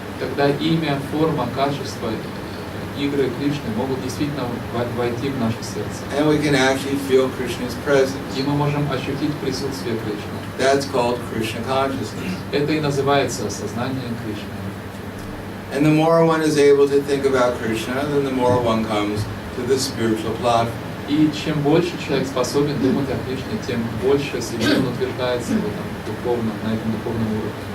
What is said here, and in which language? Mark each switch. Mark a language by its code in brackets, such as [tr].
[ru] тогда имя, форма, качество, игры Кришны могут действительно войти в наше сердце. [en] And we can actually feel Krishna's presence. [ru] И мы можем ощутить присутствие Кришны. [en] That's called Krishna consciousness. [ru] Это и называется сознание Кришны. [en] And the more one is able to think about Krishna, then the more one comes to the spiritual platform. [ru] И чем больше человек способен думать о Кришне, тем больше себе он утверждается в этом духовном, на этом духовном уровне.